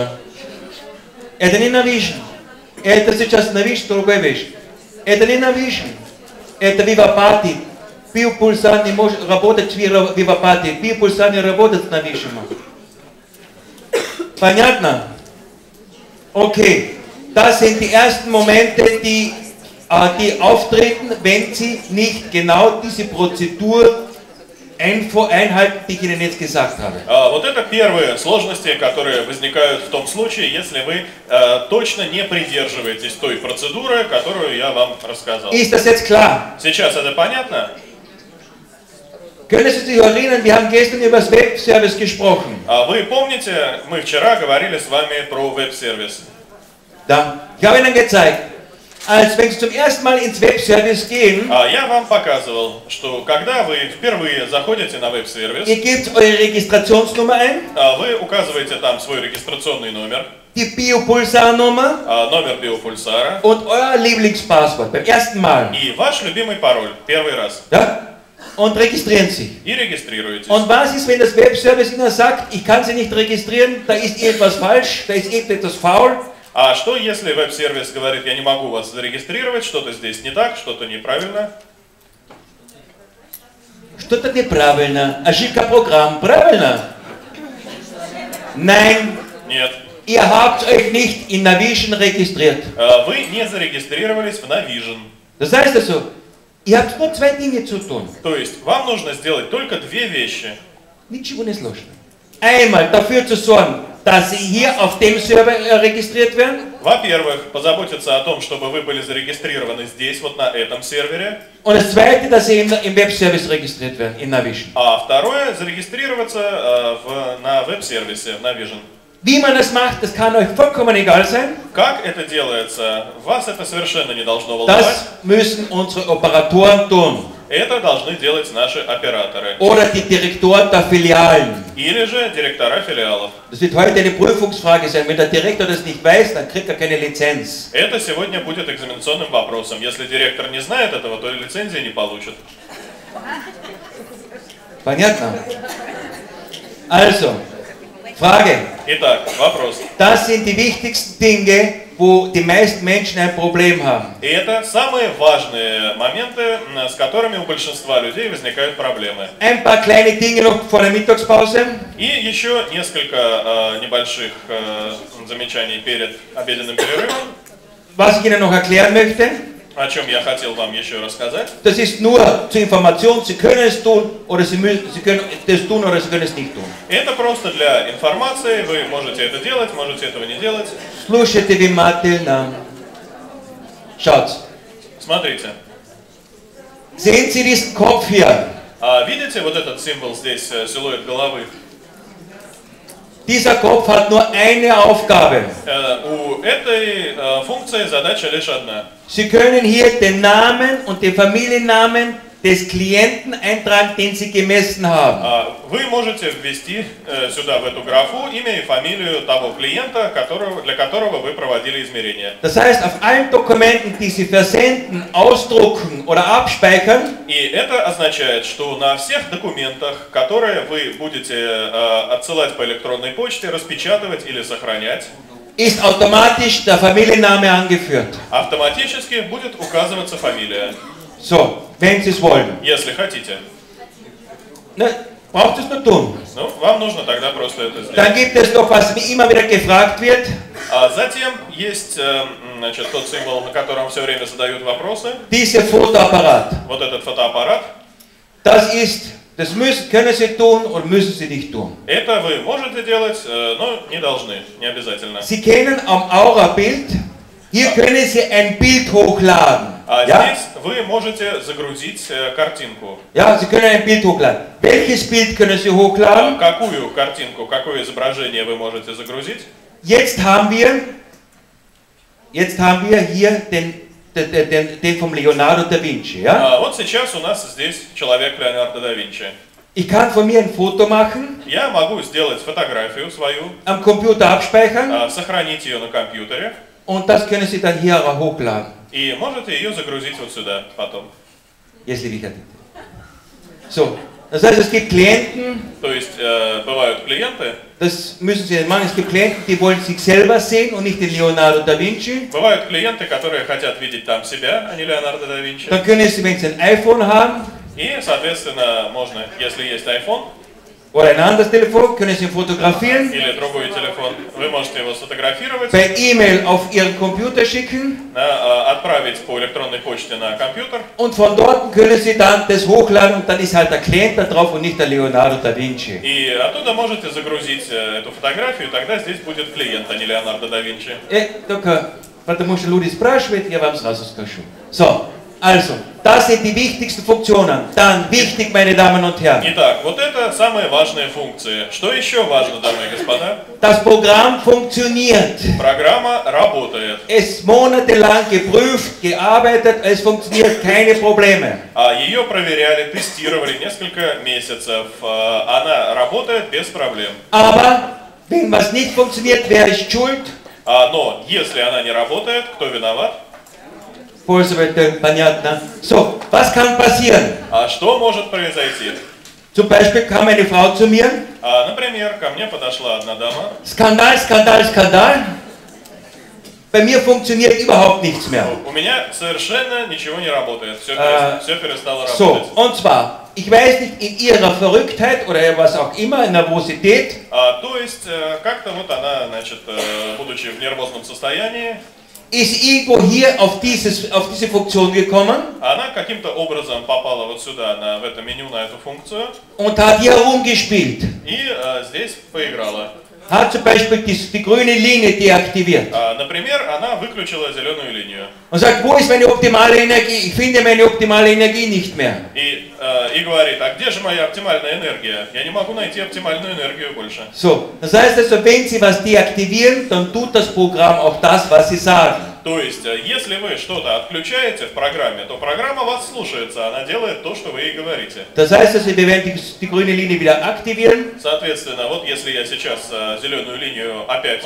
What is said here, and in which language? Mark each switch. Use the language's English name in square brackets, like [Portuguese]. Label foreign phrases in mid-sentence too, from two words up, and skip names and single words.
[Russian] Это не Navision. Это сейчас Navision, другая вещь. Это не Navision. Это VivaParty. Biopulsar не может работать с VivaParty. Biopulsar не работает с Navision. Понятно? Okay. [German] Das sind die ersten Momente, die auftreten, wenn Sie nicht genau diese Prozedur einhalten, die ich Ihnen jetzt gesagt habe. [Russian] Вот это первые сложности, которые возникают в том случае, если вы точно не придерживаетесь той процедуры, которую я вам рассказал. [German] Ist das jetzt klar? [Russian] Сейчас это понятно? [German] Können Sie sich erinnern, wir haben gestern über das Web-Service gesprochen. [Russian] Вы помните, мы вчера говорили с вами про веб-сервис. Да. [German] Ich habe Ihnen gezeigt, als wenn Sie zum ersten Mal ins Web-Service gehen, [Russian] Я вам показывал, что когда вы впервые заходите на веб-сервис, [German] ihr gebt eure Registrationsnummer ein, [Russian] вы указываете там свой регистрационный номер, [German] die Biopulsar-Nummer [Russian] номер биопульсара [German] und euer Lieblingspasswort beim ersten Mal. [Russian] и ваш любимый пароль первый раз. [German] Ja? Und registrieren Sie. [Russian] И регистрируетесь. [German] Und was ist, wenn das Web-Service Ihnen sagt, ich kann Sie nicht registrieren, da ist irgendwas falsch, da ist irgendetwas faul? [Russian] А что если веб-сервис говорит, я не могу вас зарегистрировать, что-то здесь не так, что-то неправильно? Что-то неправильно. Ошибка программ. Правильно? [German] Nein. [Russian] Нет. [German] Ihr habt euch nicht in Navision registriert. [Russian] Вы не зарегистрировались в Navision. [German] Das heißt also, ihr habt nur zwei Dinge zu tun. [Russian] То есть вам нужно сделать только две вещи. Nичего не сложно. [German] Einmal dafür zu sorgen, dass Sie hier auf dem Server registriert werden. [Russian] Во-первых, позаботиться о том, чтобы вы были зарегистрированы здесь, вот на этом сервере. [German] Und das zweite, dass Sie im Web-Service registriert werden, in Navision. [Russian] А второе, зарегистрироваться на веб-сервисе, в Navision. [German] Wie man das macht, das kann euch vollkommen egal sein. [Russian] Как это делается, вас это совершенно не должно волновать. [German] Das müssen unsere Operatoren tun. [Russian] Это должны делать наши операторы. [German] oder die Direktoren der Filialen. [Russian] Или же директора филиалов. [German] Das wird heute eine Prüfungsfrage sein. Wenn der Direktor das nicht weiß, dann kriegt er keine Lizenz. [Russian] Это сегодня будет экзаменационным вопросом. Если директор не знает этого, то и лицензии не получит. Понятно? [German] Also, Frage. [Russian] Итак, вопрос. [German] Das sind die wichtigsten Dinge, wo die meisten Menschen ein Problem haben. [Russian] И это самые важные моменты, с которыми у большинства людей возникают проблемы. [German] Ein paar kleine Dinge noch vor der Mittagspause. [Russian] И еще несколько небольших замечаний перед обеденным перерывом. [German] Was ich Ihnen noch erklären möchte, [Russian] О чем я хотел вам еще рассказать. [German] das ist nur zur Information, Sie können es tun oder Sie können das tun oder Sie können es nicht tun. [Russian] Это просто для информации, вы можете это делать, можете этого не делать. Слушайте внимательно. [German] Schaut. [Russian] Смотрите. [German] Sehen Sie diesen Kopf hier? [Russian] Видите вот этот символ здесь, силуэт головы? [German] Dieser Kopf hat nur eine Aufgabe. [Russian] У этой функции задача лишь одна. [German] Sie können hier den Namen und den Familiennamen des Klienten eintragen, den Sie gemessen haben. [Russian] Вы можете ввести сюда в эту графу имя и фамилию того клиента, для которого вы проводили измерения. [German] Das heißt, auf allen Dokumenten, die Sie versenden, ausdrucken oder abspeichern, [Russian] И это означает, что на всех документах, которые вы будете отсылать по электронной почте, распечатывать или сохранять, [German] ist automatisch der Familienname angeführt. [Russian] автоматически будет указываться фамилия, [German] So, wenn Sie es wollen. [Russian] если хотите. [German] Ne, braucht es nur tun. [Russian] Ну, вам нужно тогда просто это сделать. [German] Dann gibt es noch, was immer wieder gefragt wird. [Russian] Затем есть значит, тот символ, на котором все время задают вопросы. [German] Dieser Fotoapparat. [Russian] Вот этот фотоаппарат. [German] Das können Sie tun oder müssen Sie nicht tun. [Russian] Это вы можете делать, но не должны, не обязательно. [German] Sie kennen am Aura-Bild, hier können Sie ein Bild hochladen. [Russian] Здесь вы можете загрузить картинку. [German] Ja, Sie können ein Bild hochladen. Welches Bild können Sie hochladen? [Russian] Какую картинку, какое изображение вы можете загрузить? [German] Jetzt haben wir hier den vom Leonardo da Vinci. Ja? [Russian] Вот сейчас у нас здесь человек Леонардо да Винчи. [German] Ich kann von mir ein Foto machen, [Russian] Я могу сделать фотографию свою, [German] am Computer abspeichern [Russian] сохранить ее на компьютере, [German] und das können Sie dann hier hochladen. [Russian] и можете ее загрузить вот сюда потом. Если вы хотите. [German] So, das heißt, es gibt Klienten, [Russian] То есть бывают клиенты, [German] das müssen Sie nicht machen, es gibt Klienten, die wollen sich selber sehen und nicht den Leonardo da Vinci. [Russian] бывают клиенты, которые хотят видеть там себя, а не Леонардо да Винчи. [German] Dann können Sie, wenn Sie ein iPhone haben, [Russian] И, соответственно, можно, если есть iPhone [German] oder ein anderes Telefon, können Sie ihn fotografieren, [Russian] или другой телефон, вы можете его сфотографировать, [German] per E-Mail auf Ihren Computer schicken [Russian] отправить по электронной почте на компьютер, [German] und von dort können Sie dann das hochladen und dann ist halt der Klient da drauf und nicht der Leonardo da Vinci. [Russian] и оттуда можете загрузить эту фотографию, тогда здесь будет клиент, а не Леонардо да Винчи. Только потому что люди спрашивают, я вам сразу скажу. [German] So, also, das sind die wichtigsten Funktionen. Dann wichtig, meine Damen und Herren. [Russian] Итак, вот это самые важные функции. Что еще важно, дамы и господа? [German] Das Programm funktioniert. [Russian] Программа работает. [German] Es monatelang geprüft, gearbeitet, es funktioniert, keine Probleme. [Russian] Ее проверяли, тестировали несколько месяцев. Она работает без проблем. [German] Aber, wenn was nicht funktioniert, wer ist schuld? [Russian] Но если она не работает, кто виноват? Понятно. [German] So, was kann passieren? [Russian] Что может произойти? [German] Zum Beispiel kam eine Frau zu mir. [Russian] Например, ко мне подошла одна дама. [German] Skandal, Skandal, Skandal. Bei mir funktioniert überhaupt nichts mehr. [Russian] У меня совершенно ничего не работает. Все перестало работать. [German] So, und zwar, ich weiß nicht, in ihrer Verrücktheit oder was auch immer, in Nervosität. [Russian] То есть, как-то вот она, значит, будучи в нервозном состоянии, [German] ist irgendwo hier auf diese Funktion gekommen. [Russian] Она каким-то образом попала вот сюда, в это меню, на эту функцию. [German] Und hat hier herumgespielt. [Russian] И здесь поиграла. [German] Hat zum Beispiel die grüne Linie deaktiviert. [Russian] Например, она выключила зеленую линию. [German] Und sagt, wo ist meine optimale Energie? Ich finde meine optimale Energie nicht mehr. [Russian] И говорит, а где же моя оптимальная энергия? Я не могу найти оптимальную энергию больше. [German] So, das heißt also, wenn Sie was deaktivieren, dann tut das Programm auch das, was Sie sagen. [Russian] То есть, если вы что-то отключаете в программе, то программа вас слушается, она делает то, что вы ей говорите. [German] Das heißt also, wir werden die grüne Linie wieder aktivieren [Russian] Соответственно, вот если я сейчас зеленую линию опять